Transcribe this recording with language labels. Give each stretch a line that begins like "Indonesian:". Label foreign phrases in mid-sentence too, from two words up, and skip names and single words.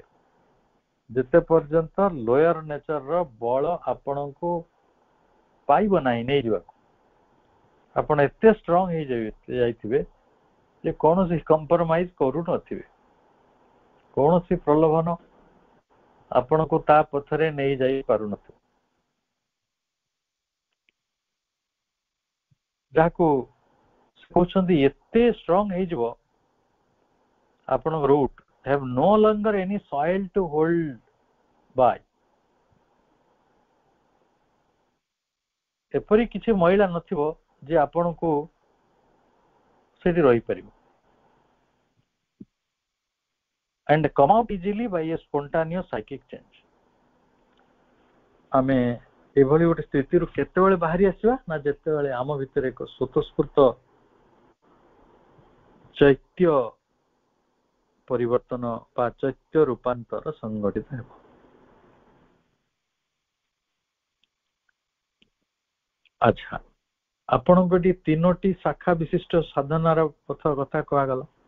Odia: ଯେତେ ପର୍ଯ୍ୟନ୍ତ
English: lower nature
Odia: ବଳ ଆପଣଙ୍କୁ ପାଇବ ନାହିଁ ନେଇଯିବାକୁ, ଆପଣ ଏତେ ଷ୍ଟ୍ରଙ୍ଗ ହେଇଯାଇଥିବେ ଯେ କୌଣସି କମ୍ପ୍ରମାଇଜ କରୁନଥିବେ, କୌଣସି ପ୍ରଲୋଭନ ଆପଣଙ୍କୁ ତା ପଛରେ ନେଇଯାଇ ପାରୁନଥିବ। ଯାହାକୁ କହୁଛନ୍ତି ଏତେ ଷ୍ଟ୍ରଙ୍ଗ ହେଇଯିବ, ଆପଣଙ୍କ ରୁଟ୍
English: have no longer any soil to hold by।
Odia: ଏପରି କିଛି ମହିଳା ନଥିବ ଯେ ଆପଣଙ୍କୁ ସେଠି ରହିପାରିବ।
English: and come out easily by a spontaneous psychic change।
Odia: ଆମେ ଏଭଳି ଗୋଟେ ସ୍ଥିତିରୁ କେତେବେଳେ ବାହାରି ଆସିବା? ନା ଯେତେବେଳେ ଆମ ଭିତରେ ଏକ ସ୍ୱତଃସ୍ଫୂର୍ତ୍ତ ଚୈତ୍ୟ ପରିବର୍ତ୍ତନ ବା ଚୈତ୍ୟ ରୂପାନ୍ତର ସଂଗଠିତ ହେବ। ଆଚ୍ଛା, ଆପଣଙ୍କୁ ଏଠି 3ଟି ଶାଖା ବିଶିଷ୍ଟ ସାଧନାର କଥା କୁହାଗଲା।